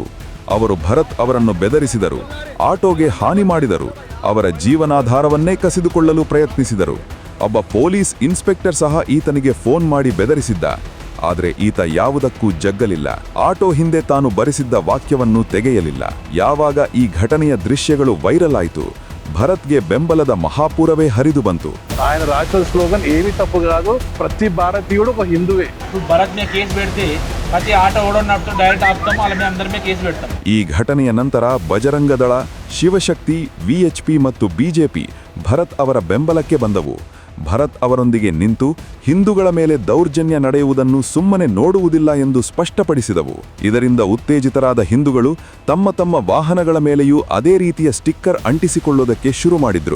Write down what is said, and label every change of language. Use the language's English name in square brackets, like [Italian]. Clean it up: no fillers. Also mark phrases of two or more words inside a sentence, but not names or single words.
[Kannada] ಅವರು ಭರತ್ ಅವರನ್ನು ಬೆದರಿಸಿದರು, ಆಟೋಗೆ ಹಾನಿ ಮಾಡಿದರು, ಅವರ ಜೀವನಾಧಾರವನ್ನೇ ಕಸಿದುಕೊಳ್ಳಲು ಪ್ರಯತ್ನಿಸಿದರು. ಒಬ್ಬ ಪೊಲೀಸ್ ಇನ್ಸ್ಪೆಕ್ಟರ್ ಸಹ ಈತನಿಗೆ ಫೋನ್ ಮಾಡಿ ಬೆದರಿಸಿದ್ದ. ಆದರೆ ಈತ ಯಾವುದಕ್ಕೂ ಜಗ್ಗಲಿಲ್ಲ. ಆಟೋ ಹಿಂದೆ ತಾನು ಬರೆಸಿದ್ದ ವಾಕ್ಯವನ್ನು ತೆಗೆಯಲಿಲ್ಲ. ಯಾವಾಗ ಈ ಘಟನೆಯ ದೃಶ್ಯಗಳು ವೈರಲ್ ಆಯಿತು, ಭರತ್ಗೆ ಬೆಂಬಲದ ಮಹಾಪೂರವೇ ಹರಿದು ಬಂತು. [Telugu] ఆయన రాసిన స్లోగన్ ఏమీ తప్పు కాదు, ప్రతి భారతీయుడు ఒక హిందువే. భరత్ మే కేసు పెడితే ప్రతి ఆటో ఓడన్నప్పుడు డైరెక్ట్ ఆపుతాము, అలా మేము అందరి మీద కేసు పెడతాం. [Kannada] ಈ ಘಟನೆಯ ನಂತರ ಬಜರಂಗ ದಳ, ಶಿವಶಕ್ತಿ, ವಿಎಚ್ಪಿ ಮತ್ತು ಬಿಜೆಪಿ ಭರತ್ ಅವರ ಬೆಂಬಲಕ್ಕೆ ಬಂದವು. ಭರತ್ ಅವರೊಂದಿಗೆ ನಿಂತು ಹಿಂದೂಗಳ ಮೇಲೆ ದೌರ್ಜನ್ಯ ನಡೆಯುವುದನ್ನು ಸುಮ್ಮನೆ ನೋಡುವುದಿಲ್ಲ ಎಂದು ಸ್ಪಷ್ಟಪಡಿಸಿದವು. ಇದರಿಂದ ಉತ್ತೇಜಿತರಾದ ಹಿಂದೂಗಳು ತಮ್ಮ ತಮ್ಮ ವಾಹನಗಳ ಮೇಲೆಯೂ ಅದೇ ರೀತಿಯ ಸ್ಟಿಕ್ಕರ್ ಅಂಟಿಸಿಕೊಳ್ಳುವುದಕ್ಕೆ ಶುರು ಮಾಡಿದ್ರು.